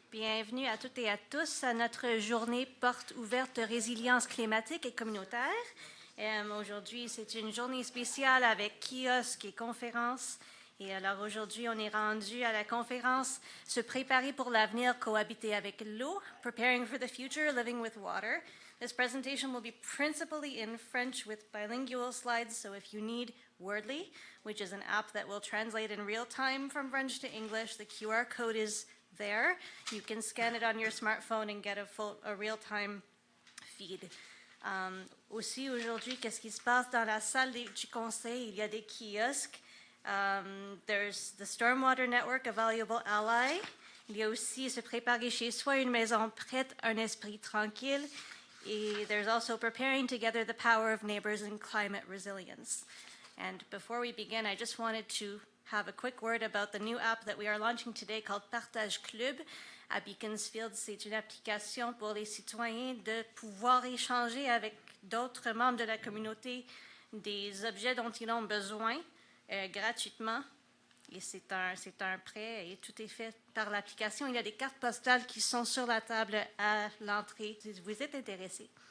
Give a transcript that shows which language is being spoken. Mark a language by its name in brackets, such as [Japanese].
[French] Bienvenue à toutes et à tous à notre journée porte ouverte de résilience climatique et communautaire. Aujourd'hui, c'est une journée spéciale avec kiosques et conférences. Et alors aujourd'hui, on est rendu à la conférence Se préparer pour l'avenir, cohabiter avec l'eau, [English] Preparing for the Future, Living with Water. This presentation will be principally in French with bilingual slides, so if you need Wordly, which is an app that will translate in real time from French to English, the QR code is there. You can scan it on your smartphone and get a real-time feed. [French] Aussi, aujourd'hui, qu'est-ce qui se passe dans la salle du conseil? Il y a des kiosques. [English] There's the Stormwater Network, a valuable ally. [French] Il y a aussi se préparer chez soi, une maison prête, un esprit tranquille. [English] Et there's also preparing together the power of neighbors and climate resilience. And before we begin, I just wanted to have a quick word about the new app that we are launching today called Partage Club. [French] À Beaconsfield, c'est une application pour les citoyens de pouvoir échanger avec d'autres membres de la communauté des objets dont ils ont besoin gratuitement. Et c'est un prêt et tout est fait par l'application. Il y a des cartes postales qui sont sur la table à l'entrée si vous êtes intéressés.